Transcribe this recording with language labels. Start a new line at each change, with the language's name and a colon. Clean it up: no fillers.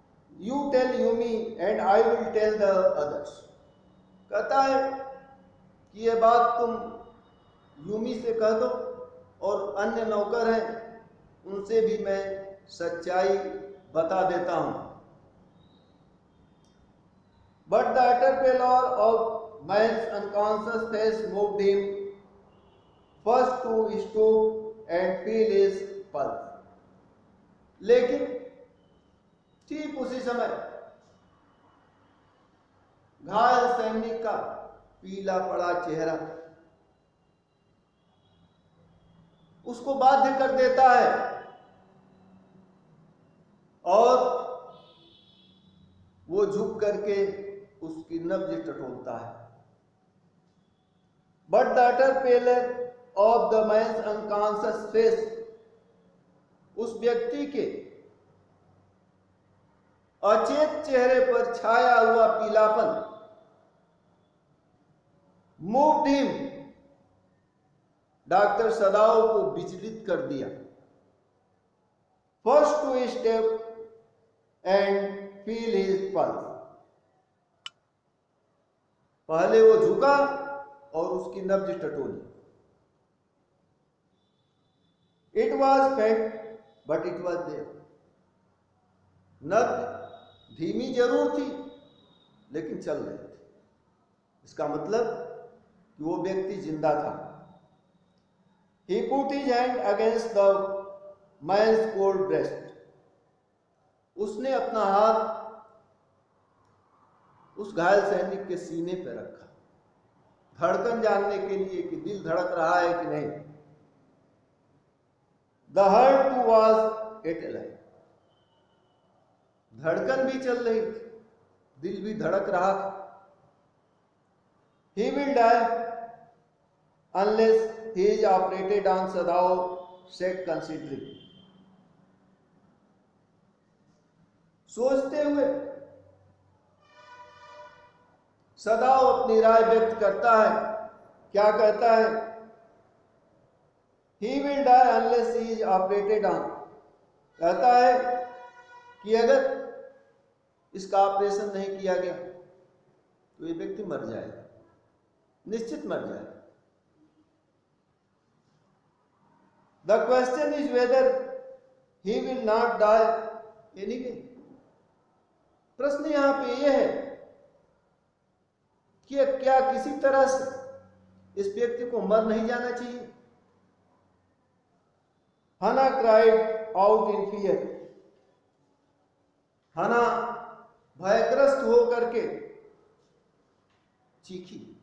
English: You tell you me and I will tell the others.
Hindi: कहता है कि ये बात तुम यूमी से कह दो और अन्य नौकर हैं उनसे भी मैं सच्चाई बता देता हूं।
English: But the utter pallor of man's unconscious face moved him first to stoop and feel his pulse.
Hindi: लेकिन ठीक उसी समय घायल सैनिक का पीला पड़ा चेहरा उसको बाध्य कर देता है और वो झुक करके उसकी नब्ज टटोलता है।
English: But the utter pallor of the man's unconscious face,
Hindi: उस व्यक्ति के अचेत चेहरे पर छाया हुआ पीलापन
English: moved him,
Hindi: डॉक्टर सदाओ को विचलित कर दिया।
English: First to step and feel his pulse,
Hindi: पहले वो झुका और उसकी नब्ज टटोली।
English: It was faint, but it was there.
Hindi: नब्ज धीमी जरूर थी लेकिन चल रही थी। इसका मतलब कि वो व्यक्ति जिंदा था।
English: He put his hand against the man's cold breast.
Hindi: उसने अपना हाथ उस घायल सैनिक के सीने पर रखा, धड़कन जानने के लिए कि दिल धड़क रहा है कि नहीं।
English: The heart too was yet alive.
Hindi: धड़कन भी चल रही थी, दिल भी धड़क रहा था।
English: He will die unless he is operated on, Sadao said considering.
Hindi: सोचते हुए सदाओ अपनी राय व्यक्त करता है। क्या कहता है?
English: He will die unless he is operated on.
Hindi: कहता है कि अगर इसका ऑपरेशन नहीं किया गया तो ये व्यक्ति मर जाएगा, निश्चित मर जाएगा।
English: The question is whether he will not die anyway.
Hindi: प्रश्न यहां पे यह है कि क्या किसी तरह से इस व्यक्ति को मर नहीं जाना चाहिए।
English: Hannah cried out in fear.
Hindi: हना भयग्रस्त होकर के चीखी।